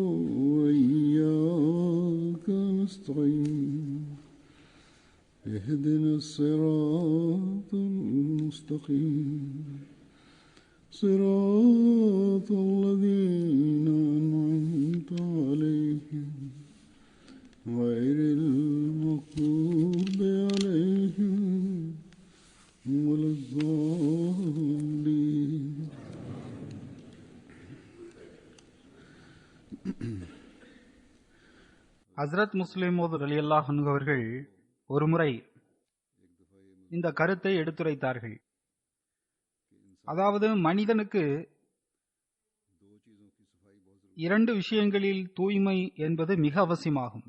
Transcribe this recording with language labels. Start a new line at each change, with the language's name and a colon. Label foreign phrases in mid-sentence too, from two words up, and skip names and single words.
Arabic: وإياك نستعين اهدنا الصراط المستقيم صراط الذين أنعمت عليهم غير المغضوب عليهم ولا الضالين.
Tamil: ஹஸ்ரத் முஸ்லிம் மௌத்
Arabic: رضي الله عنه
Tamil: அவர்கள் ஒருமுறை இந்த கருத்தை எடுத்துரைத்தார்கள். அதாவது மனிதனுக்கு இரண்டு விஷயங்களில் தூய்மை என்பது மிக அவசியமாகும்.